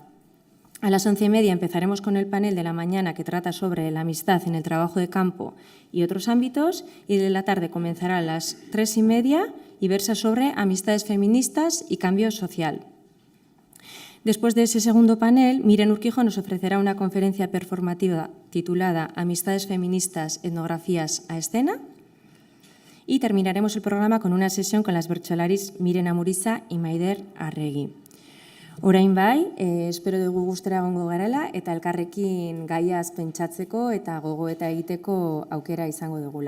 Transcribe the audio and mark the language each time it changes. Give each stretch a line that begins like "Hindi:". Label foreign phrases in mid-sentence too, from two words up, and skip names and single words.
Spanish: A las 11:30 empezaremos con el panel de la mañana que trata sobre la amistad en el trabajo de campo y otros ámbitos, y de la tarde comenzará a las 3:30 y versa sobre amistades feministas y cambio social. Después de ese segundo panel, Miren Urquijo nos ofrecerá una conferencia performativa titulada Amistades feministas, etnografías a escena. Y terminaremos el programa con una sesión con las bertsolaris Miren Amuriza y Maider Arregi.
Basque: Orain bai, espero dugu gustera egongo garela eta elkarrekin gaiaz pentsatzeko eta gogoeta egiteko aukera izango dugula.